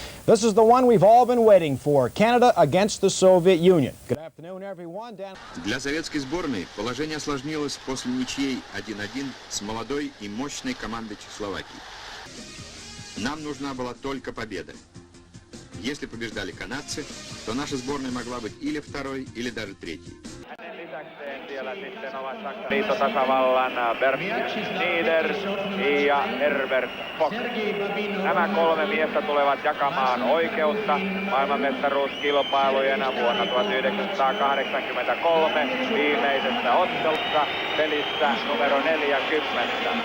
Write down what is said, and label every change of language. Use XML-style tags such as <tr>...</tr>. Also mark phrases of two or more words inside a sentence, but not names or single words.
<en>This is the one we've all been waiting for. Canada against the Soviet Union. Good afternoon, everyone.</en> <ru>Для советской сборной положение осложнилось после ничьей 1-1 с молодой и мощной командой Чехословакии. Нам нужна была только победа. Если побеждали канадцы, то наша сборная могла быть или второй, или даже третьей.</ru> <fi>Siellä sitten ovat Saksan liittotasavallan Bert Schneider ja Herbert Fock. Nämä kolme miestä tulevat jakamaan oikeutta maailmanmestaruuskilpailujen vuonna 1983 viimeisessä ottelussa pelissä numero 40.</fi>